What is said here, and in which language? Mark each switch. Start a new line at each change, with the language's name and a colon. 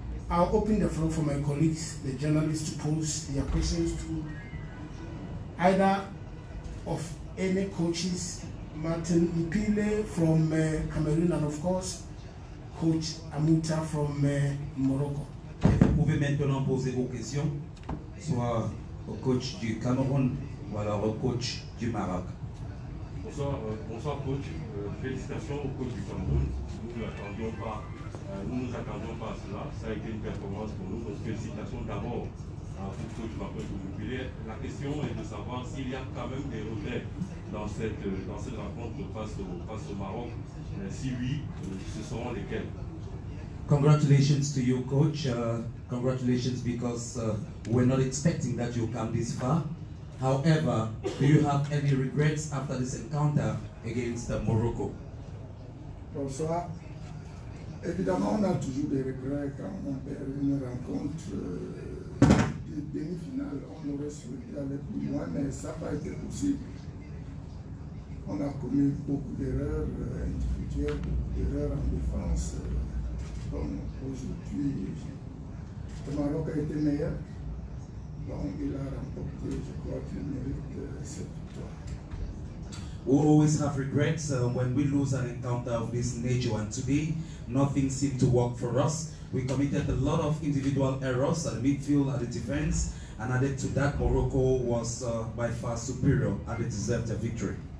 English: I'll open the floor for my colleagues, the journalists, to pose their questions to either of any coaches, Martin Mpile from Cameroon and of course Coach Amouta from Morocco.
French: Et vous pouvez maintenant poser vos questions, soit au coach du Cameroun ou alors au coach du Maroc. Bonsoir coach, félicitations au coach du Cameroun. Nous nous attendions pas à cela. Ça a été une performance pour nous. Donc félicitations d'abord au coach Martin Mpile. La question est de savoir s'il y a quand même des regrets dans cette rencontre face au Maroc. Si oui, ce seront lesquels?
English: Congratulations to you, coach. Congratulations because we're not expecting that you come this far. However, do you have any regrets after this encounter against Morocco?
French: Bonsoir. Évidemment, on a toujours des regrets quand on perd une rencontre de demi-finale. On aurait souhaité aller plus loin, mais ça n'a pas été possible. On a commis beaucoup d'erreurs individuelles, beaucoup d'erreurs en défense. Donc aujourd'hui, le Maroc a été meilleur. Donc il a remporté, je crois qu'il mérite cette victoire.
English: We always have regrets when we lose an encounter of this nature, and today nothing seemed to work for us. We committed a lot of individual errors at the midfield, at the defense, and added to that, Morocco was by far superior and they deserved a victory.